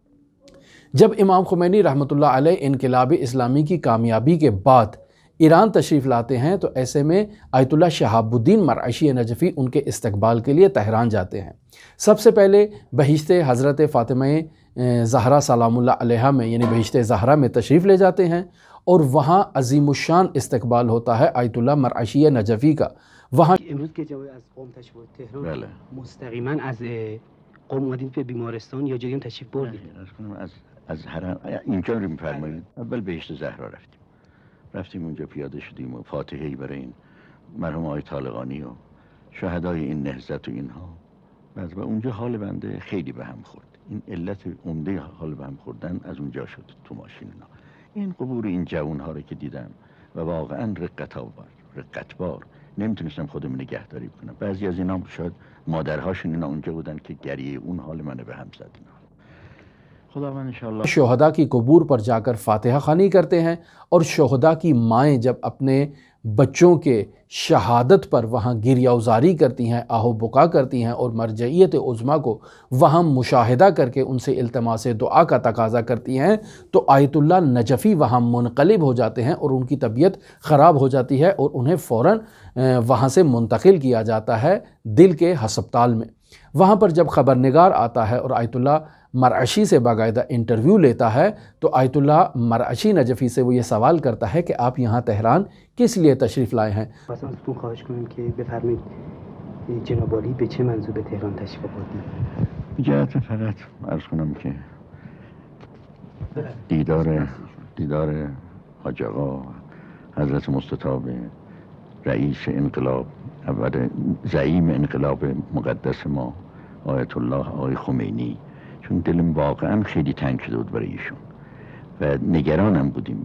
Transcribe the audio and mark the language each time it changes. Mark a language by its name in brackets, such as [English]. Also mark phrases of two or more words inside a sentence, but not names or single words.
[Urdu] جب امام خمینی [Arabic] رحمۃ اللہ علیہ [Urdu] انقلاب اسلامی کی کامیابی کے بعد ایران تشریف لاتے ہیں تو ایسے میں آیت اللہ شہاب الدین مرعشی نجفی ان کے استقبال کے لیے تہران جاتے ہیں۔ سب سے پہلے بہشت حضرت فاطمہ زہرا [Arabic] سلام اللہ علیہا [Urdu] میں یعنی بہشت زہرا میں تشریف لے جاتے ہیں، اور وہاں عظیم الشان استقبال ہوتا ہے آیت اللہ مرعشی نجفی کا۔ وہاں [Persian] امروز که جواب از قم تشریف بردید تهران مستقیما از قم اومدید به بیمارستان یا جایی هم تشریف بردید؟ از هرم اینجا رو می‌فرمایید. اول بهشت زهرا رفتیم اونجا پیاده شدیم و فاتحه‌ای برای این مرحوم آقای طالقانی و شهدای این نهضت و اینها، بعد و اونجا حال بنده خیلی به هم خورد. این علت عمده حال به هم خوردن از اونجا شد تو ماشین اینا. این قبور این جوان‌ها رو که دیدم و واقعا رقت بار نمیتونستم خودم نگهداری کنم. بعضی از اینا شاید مادرهاشون اینا اونجا بودن که گریه اون حال منو به هم زد. خداوند انشاءاللہ [Urdu] شہداء کی قبور پر جا کر فاتحہ خوانی کرتے ہیں، اور شہداء کی مائیں جب اپنے بچوں کے شہادت پر وہاں گریہ وزاری کرتی ہیں، آہ و بکا کرتی ہیں، اور مرجعیت عظمیٰ کو وہاں مشاہدہ کر کے ان سے التماس دعا کا تقاضا کرتی ہیں، تو آیت اللہ نجفی وہاں منقلب ہو جاتے ہیں اور ان کی طبیعت خراب ہو جاتی ہے اور انہیں فوراً وہاں سے منتقل کیا جاتا ہے دل کے ہسپتال میں۔ وہاں پر جب خبرنگار آتا ہے اور آیت اللہ مرعشی سے باقاعدہ انٹرویو لیتا ہے تو آیت اللہ مرعشی نجفی سے وہ یہ سوال کرتا ہے کہ آپ یہاں تہران کس لیے تشریف لائے ہیں؟ [Persian] خواستم ازتون خواهش کنم که بفرمایید جناب عالی به چه منظور به تهران تشریف آوردید؟ جهت فقط عرض کنم که دیدار حاج آقا حضرت مستطاب رئیس انقلاب، اول زعیم انقلاب مقدس ما آیت الله آقای خمینی، چون دلم واقعا خیلی تنگ شده بود برای ایشون و نگرانم بودیم.